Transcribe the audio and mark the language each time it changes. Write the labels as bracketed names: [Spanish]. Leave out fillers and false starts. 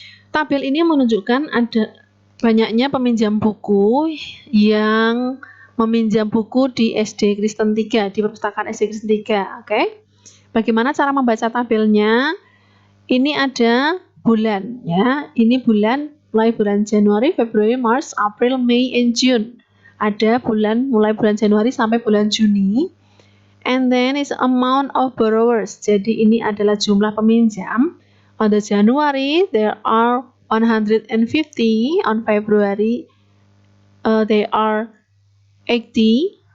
[Indonesian] Tabel ini menunjukkan ada banyaknya peminjam buku yang meminjam buku di SD Kristen 3, di perpustakaan SD Kristen 3. Oke. Bagaimana cara membaca tabelnya? Ini ada bulan ya. Ini bulan, mulai bulan Januari, Februari, Maret, April, Mei, [English] and June. [Indonesian] Ada bulan mulai bulan Januari sampai bulan Juni. [English] And then is amount of borrowers. [Indonesian] Jadi ini adalah jumlah peminjam. [English] On the January there are 150. On February there are 80.